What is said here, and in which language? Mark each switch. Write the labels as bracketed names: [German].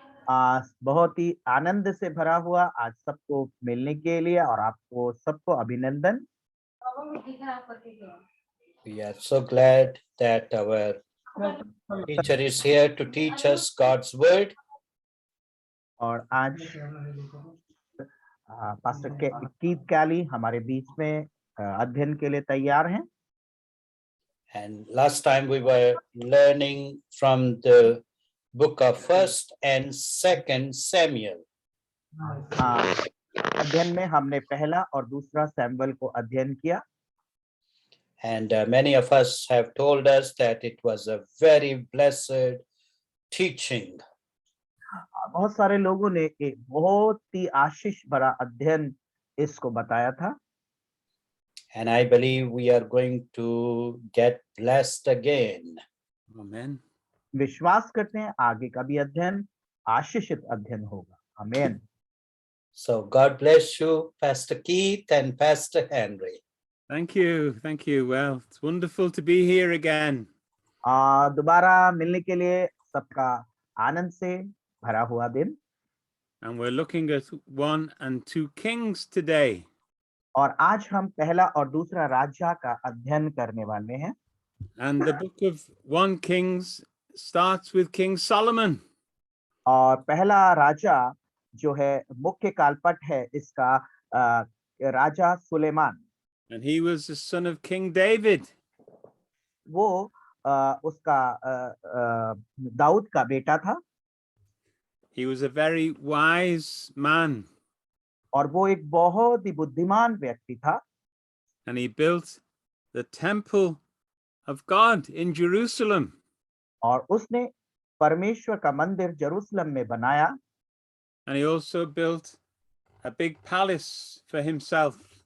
[Hindi] बहुत ही आनंद से भरा हुआ आज सबको मिलने के लिए और आपको सबको अभिनंदन। [English] We are so glad that our teacher is here to teach us God's word. [Hindi] और आज पास्टर कीथ कैली हमारे बीच में अध्ययन के लिए तैयार हैं। [English] And last time we were learning from the book of 1st and 2nd Samuel. [Hindi] अध्ययन में हमने पहला और दूसरा सैमुएल को अध्ययन किया। [English] And many of us have told us that it was a very blessed teaching. [Hindi] बहुत सारे लोगों ने एक बहुत ही आशीष भरा अध्ययन इसको बताया था। [English] And I believe we are going to get blessed again. Amen. [Hindi] विश्वास करते हैं आगे का भी अध्ययन आशीषित अध्ययन होगा। आमीन। [English] So God bless you, Pastor Keith and Pastor Henry. Thank you. Thank you. Well, it's wonderful to be here again. [Hindi] दोबारा मिलने के लिए सबका आनंद से भरा हुआ दिन। [English] And we're looking at 1 and 2 Kings today. [Hindi] और आज हम पहला और दूसरा राजा का अध्ययन करने वाले हैं। [English] And the book of 1 Kings starts with King Solomon. [Hindi] और पहला राजा जो है मुख्य कालपट है इसका राजा Suleman. [English] And he was the son of King David. [Hindi] वो उसका दाऊद का बेटा था। [English] He was a very wise man. [Hindi] और वो एक बहुत ही बुद्धिमान व्यक्ति था। [English] And he built the temple of God in Jerusalem. [Hindi] और उसने परमेश्वर का मंदिर जेरूसलम में बनाया। [English] And he also built a big palace for himself.